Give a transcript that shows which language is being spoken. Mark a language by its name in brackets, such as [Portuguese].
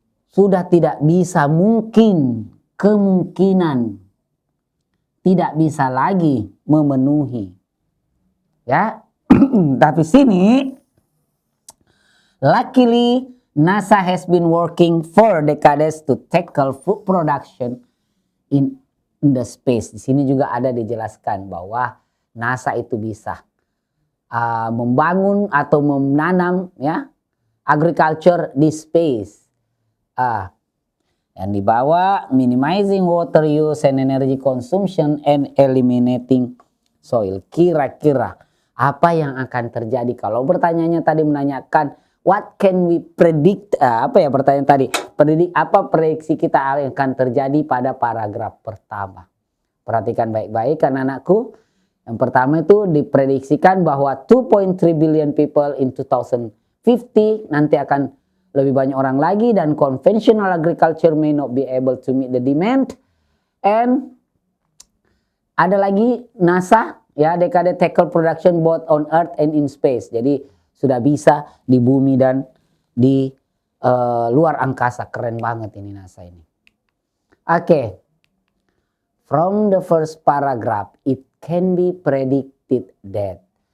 [Indonesian] Sudah tidak bisa, kemungkinan tidak bisa lagi memenuhi. Ya. Tapi sini [English] luckily NASA has been working for decades to tackle food production in the space. [Indonesian] Di sini juga ada dijelaskan bahwa NASA itu bisa membangun atau menanam ya agriculture di space. Yang di bawah [English] minimizing water use and energy consumption and eliminating soil. [Indonesian] Kira-kira apa yang akan terjadi kalau pertanyaannya tadi menanyakan [English] what can we predict? [Indonesian] Apa ya pertanyaan tadi? Apa prediksi kita yang akan terjadi pada paragraf pertama? Perhatikan baik-baik kan anakku. Yang pertama itu diprediksikan bahwa [English] 2.3 billion people in 2050 [Indonesian] nanti akan lebih banyak orang lagi, dan [English] conventional agriculture may not be able to meet the demand. And [Indonesian] ada lagi [English] NASA ya, decade tackle production both on Earth and in space. [Indonesian] Jadi sudah bisa di bumi dan di luar angkasa. Keren banget ini NASA ini. Oke. [English] From the first paragraph, it can be predicted that.